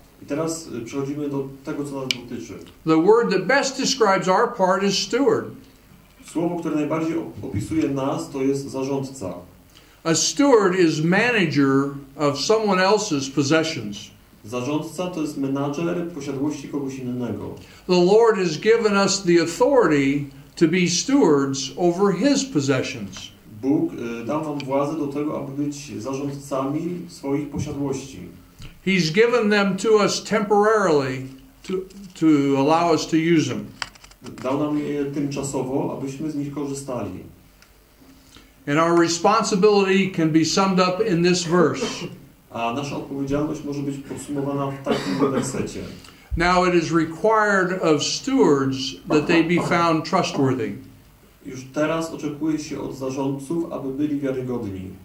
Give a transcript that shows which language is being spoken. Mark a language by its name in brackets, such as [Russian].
[Polish] I teraz przechodzimy do tego, co nas dotyczy. [English] The word that best describes our part is steward. [Polish] Słowo, które najbardziej opisuje nas, to jest zarządca. [English] A steward is manager of someone else's possessions. [Polish] Zarządca to jest menadżer posiadłości kogoś innego. [English] The Lord has given us the authority to be stewards over His possessions. [Polish] Bóg dał nam władzę do tego, aby być zarządcami swoich posiadłości. [English] He's given them to us temporarily to allow us to use them. [Polish] Dał nam je tymczasowo, abyśmy z nich korzystali. [English] And our responsibility can be summed up in this verse. [Polish] A nasza odpowiedzialność może być podsumowana w takim wersecie. [English] Now it is required of stewards that they be found trustworthy. [Polish] Już teraz oczekuje się od zarządców, aby byli wiarygodni.